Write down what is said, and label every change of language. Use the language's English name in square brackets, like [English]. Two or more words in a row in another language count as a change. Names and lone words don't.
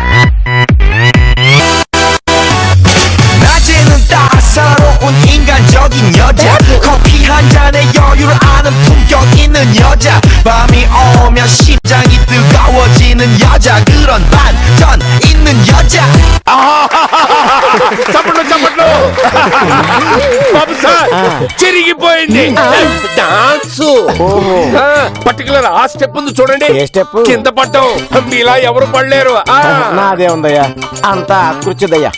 [Korean] 낮에는 따사로운 인간적인 여자, 커피 한 잔에 여유를 아는 품격 있는 여자, 밤이 오면 심장이 뜨거워지는 여자, 그런 반전 있는 여자. [Telugu] చప్పట్లు చప్పట్లు. బాబు సార్ చిరిగిపోయింది డాన్స్. పర్టికులర్ ఆ స్టెప్ ఉంది చూడండి. ఏ స్టెప్? కింద పడ్డం మీలా ఎవరు పడలేరు. నాదే ఉందయ్యా, అంతా కృత్యుదయ్యా.